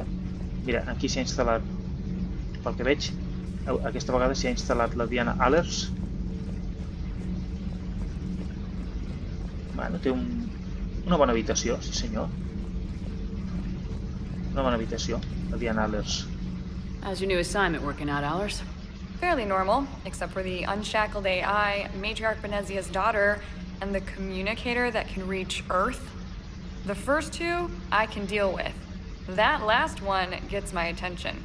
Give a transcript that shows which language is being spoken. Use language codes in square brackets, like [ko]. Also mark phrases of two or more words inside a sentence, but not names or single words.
[ca] Mira, aquí s'ha instal·lat, pel que veig, aquesta vegada s'ha instal·lat la Diana Allers. Bueno, té una bona habitació, sí senyor. Una bona habitació, la Diana Allers. [en] How's your new assignment working out, Allers? Fairly normal, except for the unshackled AI, Matriarch Benezia's daughter, and the communicator that can reach Earth. The first two, I can deal with. That last one gets my attention.